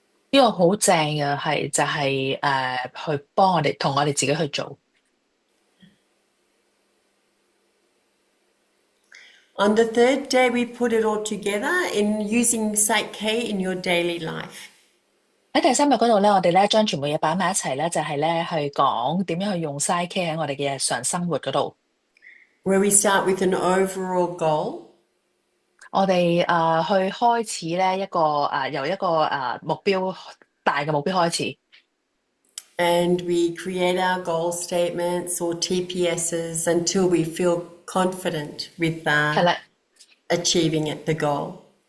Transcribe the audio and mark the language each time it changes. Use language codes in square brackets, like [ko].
[yue] 呢個好正嘅就係去幫我哋同我哋自己去做。 [en] On the third day, we put it all together in using PSYCH-K in your daily life. [yue] 喺第3日嗰度咧，我哋咧將全部嘢擺埋一齊咧，就係咧去講點樣去用 PSYCH-K 喺我哋嘅日常生活嗰度。 [en] Where we start with an overall goal. [yue] 我哋去開始咧由一個大嘅目標開始。 [en] And we create our goal statements or TPSs until we feel confident with achieving it, the goal.